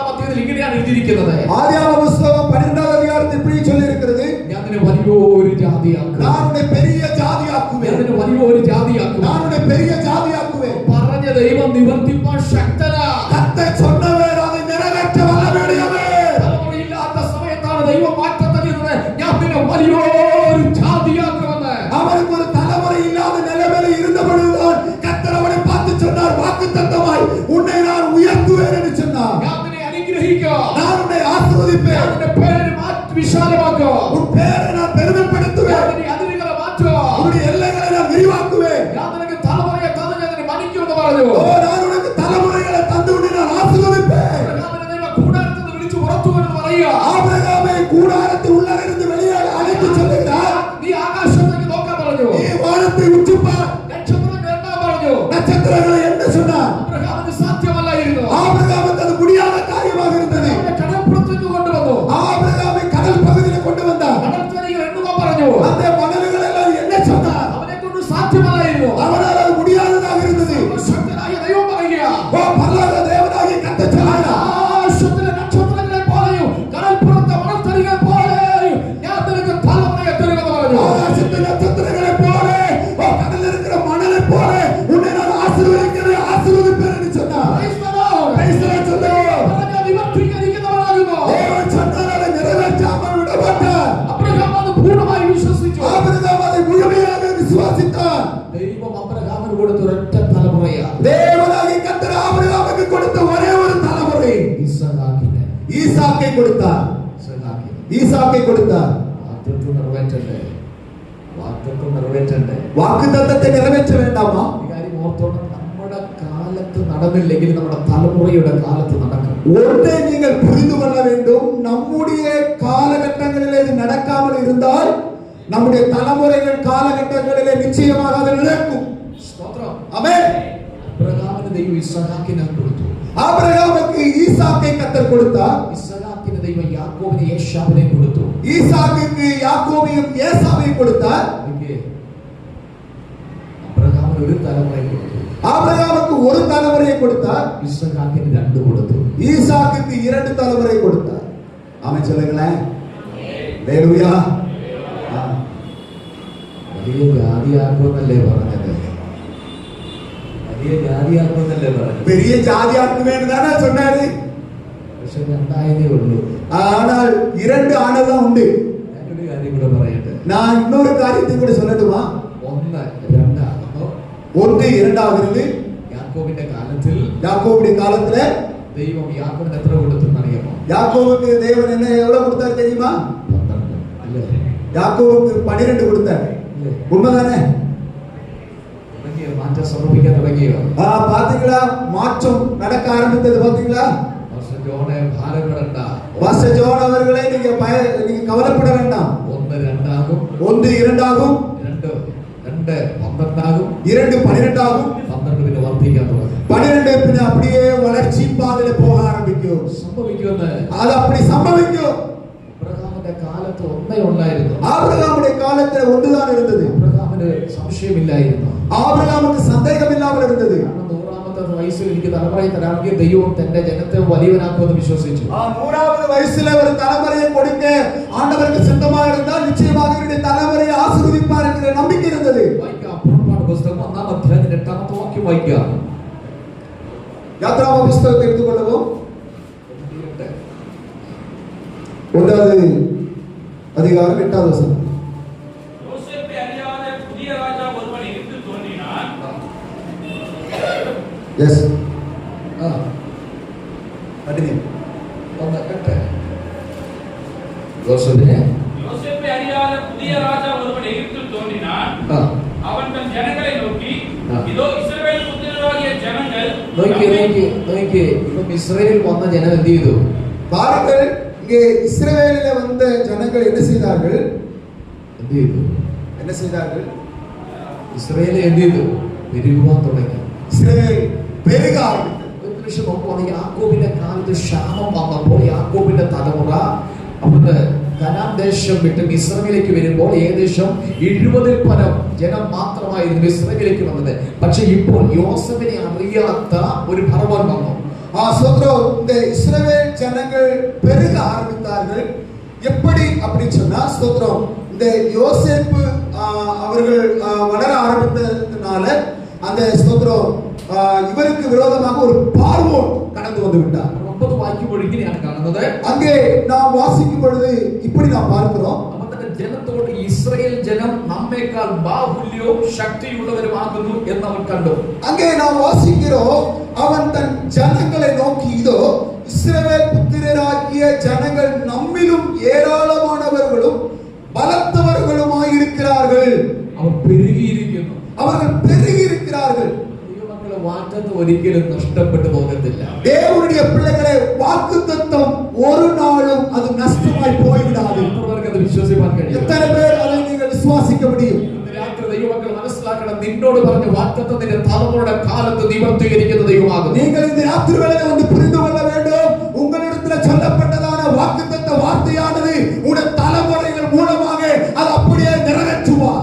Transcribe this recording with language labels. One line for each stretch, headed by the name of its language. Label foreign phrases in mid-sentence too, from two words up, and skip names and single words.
Malayalam: വാക്യത്തിൽ ഇങ്ങനെയാണ് എഴുതിയിരിക്കുന്നത്.
Tamil: ஆதியாகம புத்தகம் 12வது அதிகாரத்தில் இப்படி சொல்லி இருக்கிறது,
Malayalam: ഞാൻ നിന്നെ വലിയൊരു ജാതിയാക്കും,
Tamil: நான் உன்னை பெரிய ஜாதியாக்குவேன்,
Malayalam: ഞാൻ നിന്നെ വലിയൊരു ജാതിയാക്കും.
Tamil: நான் உன்னை பெரிய ஜாதியாக்குவேன்.
Malayalam: പറഞ്ഞ ദൈവം നിവർത്തിപ്പാൻ ശക്തനാ.
Tamil: கர்த்தர் சொன்னவர் அதை நிறைவேற்ற வல்லமையுடையவர்.
Malayalam: തലമുറയില്ലാത്ത സമയത്താണ് ദൈവം മാറ്റം തരുന്നത്. ഞാൻ നിന്നെ വലിയൊരു ജാതിയാക്കുമെന്ന്.
Tamil: அவருக்கு ஒரு தலைமுறை இல்லாத நிலைமையில இருந்த பொழுதுதான் கர்த்தர் அவனை பார்த்து சொன்னார், வாக்குத்தத்தமாய் உன்னை நான் உயர்த்துவேன் என்று சொன்னார்.
Malayalam: ഞാൻ നിന്നെ അനുഗ്രഹിക്കാം,
Tamil: நான் உன்னை ஆசீர்வதிப்பேன்,
Malayalam: ഞാൻ നിന്റെ പേര് മാറ്റി വിശാലമാക്കാം,
Tamil: உன் பேரை நான் பெருமைப்படுத்துவேன்,
Malayalam: ഞാൻ നിന്റെ അതിരുകളെ മാറ്റുക,
Tamil: உன்னுடைய எல்லைகளை நான் விரிவாக்குவேன்.
Malayalam: ഞാൻ നിനക്ക് തലമുറയെ തന്നു ഞാൻ നിന്നെ മണിക്കുമെന്ന് പറഞ്ഞു.
Tamil: ஓ, நான் உனக்கு தலைமுறைகளை தந்து உன்னை நான் ஆசீர்வதிப்பேன்.
Malayalam: അബ്രഹാമിനെ ദൈവം കൂടാരത്തിൽ നിന്ന് വിളിച്ചു പുറത്തു വരുമെന്ന് പറയുക.
Tamil: ஆபிரகாமை கூடாரத்தில் உள்ளிருந்து வெளியே அழைத்து சொல்லுகிறார்,
Malayalam: നീ ആകാശത്തേക്ക് നോക്കാൻ പറഞ്ഞു,
Tamil: நீ வானத்தை உற்று பார்,
Malayalam: നക്ഷത്രങ്ങൾ എണ്ണാൻ പറഞ്ഞു.
Tamil: நட்சத்திரங்களை என்ன சொன்னார்.
Malayalam: അബ്രഹാമിന് സാധ്യമല്ലായിരുന്നു.
Tamil: ஆபிரகாமுக்கு அது முடியாத காரியமாக இருந்தது.
Malayalam: അവനെ കടൽപ്പുറത്തേക്ക് കൊണ്ടുവന്നു.
Tamil: ஆபிரகாமை கடல் பகுதியில் கொண்டு வந்தார்.
Malayalam: കടൽത്തരികൾ എണ്ണുവാൻ പറഞ്ഞു.
Tamil: அந்த மணல்கள் எல்லாம் என்ன சொன்னார்.
Malayalam: അവനെ കൊണ്ട് സാധ്യമല്ലായിരുന്നു.
Tamil: அவனால் அது முடியாததாக இருந்தது.
Malayalam: ശക്തനായ ദൈവം പറയുക,
Tamil: ஓ, பரலோக தேவனாகிய கர்த்தர் சொன்னார்,
Malayalam: ആകാശത്തിലെ നക്ഷത്രങ്ങളെ പോലെയും കടൽപ്പുറത്തെ മണൽത്തരികളെ പോലെയും ഞാൻ നിനക്ക് തലമുറയെ തരുമെന്ന് പറഞ്ഞു.
Tamil: ஆகாசத்தின் நட்சத்திரங்களை போல, ஓ, கடலில் இருக்கிற மணலை போல உன்னை நான் ஆசீர்வதிக்கிறேன், ஆசீர்வதிப்பேன் என்று சொன்னார்.
English: Praise the Lord. Praise the Lord சொல்லு.
Malayalam: പറഞ്ഞ നിവർത്തിയിരിക്കുന്നവനാകുന്നു.
Tamil: தேவன் சொன்னார், அதை நிறைவேற்றாமல் விடமாட்டார்.
Malayalam: അബ്രഹാം അത് പൂർണ്ണമായി വിശ്വസിച്ചു.
Tamil: ஆபிரகாம் அதை முழுமையாக விசுவாசித்தார்.
Malayalam: ദൈവം അബ്രഹാമിന് കൊടുത്ത ഒരൊറ്റ തലമുറയാ,
Tamil: தேவனாகிய கர்த்தர் ஆபிரகாமுக்கு கொடுத்த ஒரே ஒரு தலைமுறை
Malayalam: ഇസ്ഹാക്കിനെ.
Tamil: ஈசாக்கை கொடுத்தார்.
Malayalam: ഇസ്ഹാക്കിനെ.
Tamil: ஈசாக்கை கொடுத்தார்.
Malayalam: വാഗ്ദത്തം നിറവേറ്റണ്ടേ? വാഗ്ദത്തം നിറവേറ്റണ്ടേ?
Tamil: வாக்குத்தத்தத்தை நிறைவேற்ற வேண்டாமா?
Malayalam: ഈ കാര്യം ഓർത്തോണം. നമ്മുടെ കാലത്ത് നടന്നില്ലെങ്കിൽ നമ്മുടെ തലമുറയുടെ കാലത്ത് നടക്കും.
Tamil: ஒன்றை நீங்கள் புரிந்து கொள்ள வேண்டும், நம்முடைய காலகட்டங்களிலே இது நடக்காமல் இருந்தால் நம்முடைய தலைமுறைகள் காலகட்டங்களிலே நிச்சயமாக அது நடக்கும்.
Malayalam: സ്തോത്രം.
Tamil: ஆமென்.
Malayalam: അബ്രഹാമിന് ദൈവം ഇസ്ഹാക്കിനെ കൊടുത്തു.
Tamil: ஆபிரகாமுக்கு ஈசாக்கை கர்த்தர் கொடுத்தார்.
Malayalam: ഇസ്ഹാക്കിന് ദൈവം യാക്കോബിനെ ഏശാവിനെ കൊടുത്തു.
Tamil: ஈசாக்குக்கு யாக்கோபையும் ஏசாவையும் கொடுத்தார்.
Malayalam: എനിക്ക് അബ്രഹാമിന് ഒരു തലമുറയെ കൊടുത്തു.
Tamil: ஆபிரகாமுக்கு ஒரு தலைமுறையை கொடுத்தார்.
Malayalam: ഇസ്ഹാക്കിന് രണ്ട് കൊടുത്തു.
Tamil: ஈசாக்குக்கு இரண்டு தலைமுறை கொடுத்தார். ஆமென் சொல்லுங்களேன். ஹalleluya.
Malayalam: വലിയ ജാതിയാക്കുമെന്നല്ലേ പറഞ്ഞത്? വലിയ ജാതിയാക്കുമെന്നല്ലേ പറഞ്ഞത്?
Tamil: பெரிய ஜாதியாக்குவேன்னு தானே சொன்னாரு.
Malayalam: പക്ഷെ രണ്ടായതേ ഉള്ളൂ.
Tamil: ஆனால் இரண்டு ஆனதான் உண்டு.
Malayalam: ഞാനൊരു കാര്യം കൂടെ പറയട്ടെ.
Tamil: நான் இன்னொரு காரியத்தை கூட சொல்லட்டுமா?
Malayalam: ഒന്ന് രണ്ടാകുന്നു.
Tamil: ஒன்று இரண்டாகிறது.
Malayalam: യാക്കോബിന്റെ കാലത്തിൽ
Tamil: யாக்கோபுடைய காலத்துல
Malayalam: ദൈവം യാക്കോബിന് എത്ര കൊടുത്തെന്ന് അറിയാമോ?
Tamil: யாக்கோபுக்கு தேவன் என்ன எவ்வளவு கொடுத்தார் தெரியுமா?
Malayalam: 12. അല്ലേ?
Tamil: யாக்கோபுக்கு 12 கொடுத்தார்.
Malayalam: അല്ലേ?
Tamil: உண்மைதானே?
Malayalam: തുടങ്ങിയോ? മാറ്റം സംഭവിക്കാൻ തുടങ്ങിയോ?
Tamil: பாத்தீங்களா? மாற்றம் நடக்க ஆரம்பித்தது பாத்தீங்களா?
Malayalam: പാസ്റ്റർ ജോണെ ഭാരപ്പെടണ്ട.
Tamil: பாஸ்டர் ஜோன் அவர்களே, நீங்க கவலைப்பட வேண்டாம்.
Malayalam: ഒന്ന് രണ്ടാകും.
Tamil: ஒன்று இரண்டாகும்,
Malayalam: രണ്ട് 12 ആകും.
Tamil: 2 12 ஆகும்,
Malayalam: 12 പിന്നെ വർദ്ധിക്കാൻ തുടങ്ങും.
Tamil: 12 பின்ன அப்படியே வளர்ச்சி பாதையில போக ஆரம்பிக்கும்.
Malayalam: സംഭവിക്കുമെന്ന്
Tamil: அது அப்படி சம்பவிக்கும்.
Malayalam: അബ്രഹാമിന്റെ കാലത്ത് ഒന്നേ ഉണ്ടായിരുന്നു.
Tamil: ஆபிரகாமுடைய காலத்துல ஒன்றுதான் இருந்தது.
Malayalam: അബ്രഹാമിന് സംശയമില്ലായിരുന്നു.
Tamil: ஆபிரகாமுக்கு சந்தேகம் இல்லாமல் இருந்தது.
Malayalam: കാരണം 100ാമത്തെ വയസ്സിൽ എനിക്ക് തലമുറയെ തരാമെങ്കിൽ ദൈവം തന്റെ ജനത്തെ വലിയവനാക്കുമെന്ന് വിശ്വസിച്ചു.
Tamil: 100வது வயசுல ஒரு தலைமுறையை கொடுக்க ஆண்டவருக்கு சித்தமாக இருந்தால் நிச்சயமாக இவருடைய தலைமுறையை ஆசீர்வதிப்பார் என்கிற நம்பிக்கை இருந்தது.
Malayalam: വായിക്കാം. പുറപ്പാട് പുസ്തകം 1-ാം അധ്യായത്തിന്റെ 8ാമത്തെ വാക്യം വായിക്കാം.
Tamil: யாத்ராகம புத்தகத்தை எடுத்துக்கொள்ளவும். 1வது அதிகாரம் 8வது வசனம். யோசேப்பை அறியாத புதிய ராஜா ஒருவன் எகிப்து தோன்றினான். எஸ் ആ, கண்டினியூ.
Malayalam: 1:8. യോസേഫിനെ
Tamil: யோசேப்பை அறியாத புதிய ராஜா ஒருவன் எகிப்தில் தோன்றினான். ആ, அவன் தன் ஜனங்களை நோக்கி, ஆ. இதோ இஸ்ரவேல் புத்திரராகிய ஜனங்கள்
Malayalam: നോക്കി ഇപ്പം ഇസ്രായേൽ വന്ന ജനം എന്ത് ചെയ്തു?
Tamil: பாருங்கள், இங்கே இஸ்ரவேலில வந்த ஜனங்கள் என்ன செய்தார்கள்?
Malayalam: എന്ത് ചെയ്തു?
Tamil: என்ன செய்தார்கள்?
Malayalam: ഇസ്രായേൽ എന്ത് ചെയ്തു? പെരുകുവാൻ തുടങ്ങി.
Tamil: இஸ்ரவேல் பெருக ஆரம்பித்தது.
Malayalam: ഒരു നിമിഷം നോക്കുവാണ്. യാക്കോബിന്റെ കാലത്ത് ക്ഷാമം വന്നപ്പോൾ യാക്കോബിന്റെ തലമുറ അവിടുന്ന് കനാൻ ദേശം വിട്ട് മിസ്രൈമിലേക്ക് വരുമ്പോൾ ഏകദേശം 70-ൽ പരം ജനം മാത്രമായിരുന്നു മിസ്രൈമിലേക്ക് വന്നത്. പക്ഷെ ഇപ്പോൾ യോസേഫിനെ അറിയാത്ത ഒരു ഫറവോൻ വന്നു.
Tamil: சோத்ரோ, இந்த இஸ்ரவேல் ஜனங்கள் ஜனங்கள் பெருக ஆரம்பித்தார்கள். எப்படி அப்படி சொன்னா ஸ்தோத்திரம், இந்த யோசேப்பு அவர்கள் வளர ஆரம்பித்ததுனால அந்த ஸ்தோத்திரம் இவருக்கு விரோதமாக ஒரு பார்வோன் கடந்து வந்து விட்டார்.
Malayalam: 9 വാക്യമൊഴുകിയാണ് കാണുന്നത്.
Tamil: அங்கே நாம் வாசிக்கும் பொழுது இப்படி நாம் பார்க்கிறோம்,
Malayalam: ജനത്തോട് ഇസ്രായേൽ ജനം നമ്മേക്കാൾ ബാഹുല്യവും ശക്തിയുള്ളവരുമാകുന്നു എന്ന് അവൻ കണ്ടു.
Tamil: அங்கே நாம் வாசிக்கிறோம், அவன் தன் ஜனங்களை நோக்கி, இதோ இஸ்ரவேல் புத்திரராகிய ஜனங்கள் நம்மிலும் ஏராளமானவர்களும் பலத்தவர்களுமாய் இருக்கிறார்கள்.
Malayalam: അവർ പെരുകിയിരിക്കുന്നു,
Tamil: அவர்கள் பெருகி இருக்கிறார்கள்.
Malayalam: ദൈവമക്കളെ വാഗ്ദത്തം ഒരിക്കലും നഷ്ടപ്പെട്ടു പോകത്തില്ല.
Tamil: தேவனுடைய பிள்ளைகளே, வாக்குத்தத்தம் ஒரு நாளும் அது நஷ்டமாய் போய்விடாது.
Malayalam: അത് വിശ്വസിക്കാൻ കഴിയും.
Tamil: எத்தனை பேர் அதை நீங்கள் விசுவாசிக்க முடியும்?
Malayalam: രാത്രി ദൈവമക്കൾ മനസ്സിലാക്കണം, നിന്നോട് പറഞ്ഞ വാഗ്ദത്തം നിന്റെ തലമുറയുടെ കാലത്ത് നിവർത്തീകരിക്കുന്ന ദൈവമാകുന്നു.
Tamil: நீங்கள் இந்த ராத்திரி வேளையிலே வந்து புரிந்து கொள்ள வேண்டும், உங்களிடத்தில் சொல்லப்பட்டதான வாக்குத்தத்த வார்த்தையானது உடைய தலைமுறைகள் மூலமாக அது அப்படியே நிறைவேற்றுவார்.